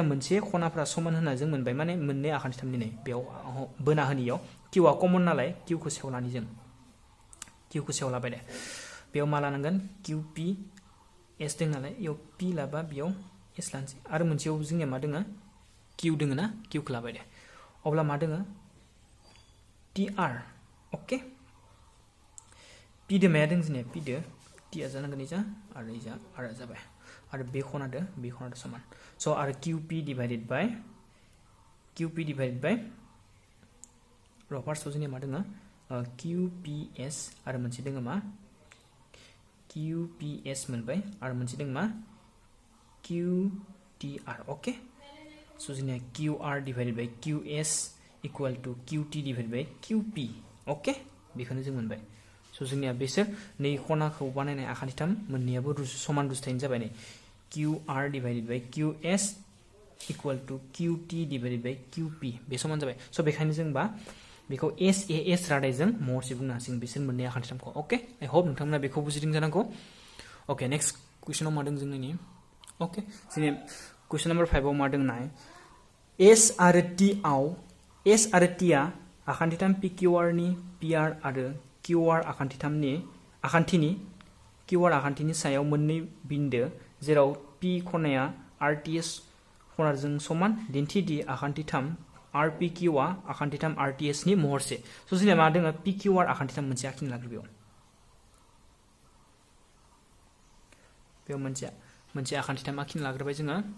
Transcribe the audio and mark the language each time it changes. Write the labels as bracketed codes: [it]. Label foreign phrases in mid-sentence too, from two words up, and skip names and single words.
[brx] मोनसे खनाफोरा समान होनना जों मोनबाय माने मोननै आखान्थि 3 नि नै बेयाव बोना होनियाव Q आ कमन नालाय Q खौ सेवलानि जों Q खौ सेवलाबाय दे बेयाव मा लानांगोन QP S दङ नालाय बेयाव P लाबा बेयाव S लानोसै आरो मोनसेयाव जोंनिया मा दङ Q दङ ना Q खौ लाबाय दे अब्ला मा दङ TR ओके P दो माया दङ जोंनिया P दो T आ जानांगोन इजा आरो इजा आरो जाबाय आरो बे खनादो समान स' आरो QP [en] divided by [brx] फार्स्टआव जोंनिया मा दङ QPS आरो मोनसे दङ मा QPS मोनबाय आरो मोनसे दङ मा QTR ओके स' जोंनिया [en] QR divided by QS equal to QT divided by QP [brx] ओके बेखौनो जों मोनबाय स' जोंनिया बेसोर नै खनाखौ बानायनाय आखान्थि 3 मोननैयाबो समान रुजुथायनि जाबाय नै [en] QR divided by QS equal to QT divided by QP [brx] बे समान जाबाय स' बेखायनो जोंबा बेखौ SAS रादायजों मरसे बुंनो हासिगोन बिसोर मोननै आखान्थि 3 खौ [en] okay I [brx] होप नोंथांमोना बेखौ बुजिदों जानांगौ [en] okay next [brx] कुइसनाव मा दङ जोंनि ओके जोंनि [en] question number [brx] 5 आव मा दङ नाय S आरो T आव S आरो T आ आखान्थि 3 PQR नि PR आरो QR आखान्थिनि QR आखान्थिनि सायाव मोननै बिन्दो जेराव P खनाया RTS खनाजों समान दिन्थिदि आखान्थि 3 RPQ आ आखान्थि 3 RTS नि महरसे स' जोंनिया मा दङ PQR आखान्थि 3 मोनसे आखिनो लाग्रो बेयाव मोनसे मोनसे आखान्थिथाम आखिनो लाग्रोबाय जोङो